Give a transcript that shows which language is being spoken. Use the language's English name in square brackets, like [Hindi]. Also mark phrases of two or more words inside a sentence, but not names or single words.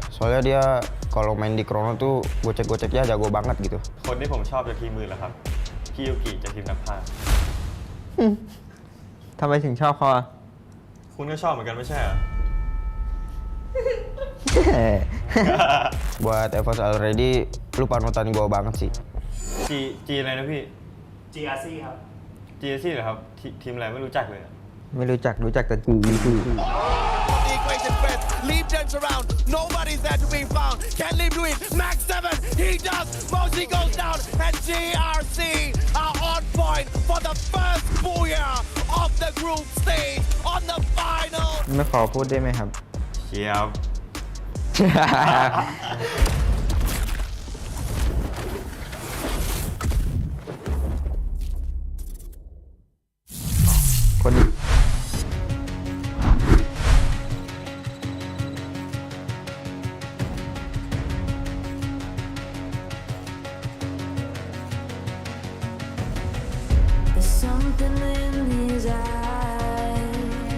[Indonesian] Soalnya dia kalau main di Chrono tuh gocek-goceknya jago banget gitu. [Thai] คนที่ผมชอบจากทีมมือแหละครับพี่ยูกิจากทีมนักพากย์ ทำไมถึงชอบเขาอ่ะ คุณก็ชอบเหมือนกันไม่ใช่เหรอ [Indonesian] Buat Evos Already lu panutan gua banget sih. [Thai] G อะไรนะพี่ GRC ครับ GRC เหรอครับทีมอะไรไม่รู้จักเลยอะ ไม่รู้จักแต่กู [English] The equation first, Lee turns around, nobody's there to be found. Can Lee do it? Max 7, he does. Mosley goes down, and GRC are on point for the first booyah of the group stage on the final. [Thai] ไม่ขอพูดได้ไหมครับ เชียบ คนนี้ [English] There's something in his eyes.